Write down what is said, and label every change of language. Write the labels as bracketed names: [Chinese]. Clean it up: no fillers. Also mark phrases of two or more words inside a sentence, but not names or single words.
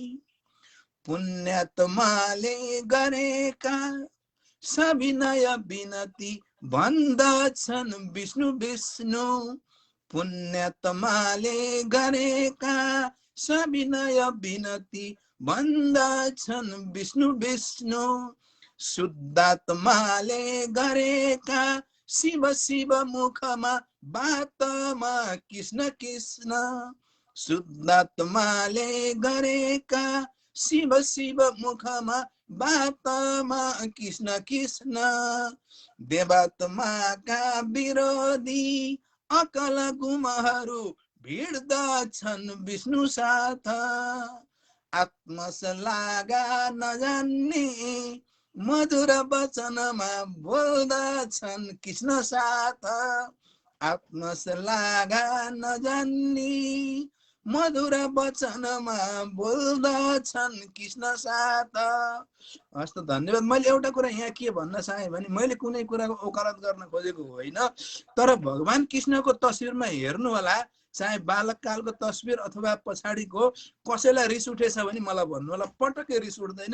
[Nepali] पुण्यात्माले गरेका सविनय बिनती भन्दछन् विष्णु विष्णु। पुण्यात्माले गरेका सविनय बिनती भन्दछन् विष्णु विष्णु। शुद्धात्माले गरेका शिव शिव मुखमा बातमा कृष्ण कृष्ण। शुद्धात्माले गरेका शिव शिव मुखमा बातमा कृष्ण कृष्ण। देवात्माका विरोधी अकल गुमहरू भिड्दछन् विष्णु साथ। आत्मसलागा नजान्ने मधुर वचनमा बोल्दछन् कृष्ण साथ। आत्मसलागा नजान्ने मधुर वचनमा बोल्दछन् कृष्ण साथ। हस् त धन्यवाद। मैले एउटा कुरा यहाँ के भन्न चाहेँ भने मैले कुनै कुराको ओकालत गर्न खोजेको होइन, तर भगवान कृष्णको तस्बिरमा हेर्नु होला, चाहे बालककालको तस्बिर अथवा पछाडिको, कसैलाई रिस उठेछ भने मलाई भन्नु होला, पटक्कै रिस उठ्दैन।